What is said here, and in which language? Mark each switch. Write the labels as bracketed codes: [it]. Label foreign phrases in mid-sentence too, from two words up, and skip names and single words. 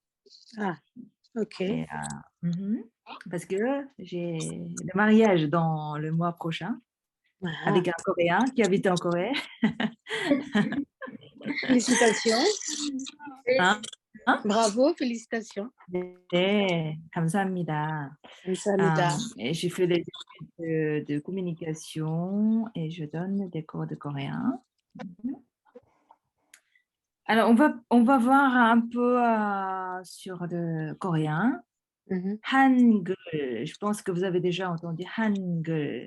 [fr] Ah, ok. Et, parce que j'ai le mariage dans le mois prochain avec un Coréen qui habite en Corée. Félicitations. Hein? Bravo, félicitations. [ko] 네, 감사합니다. 감사합니다. [fr] Et j'ai fait des études de communication et je donne des cours de coréen. Alors, on va voir un peu sur le coréen. Hangul, je pense que vous avez déjà entendu Hangul.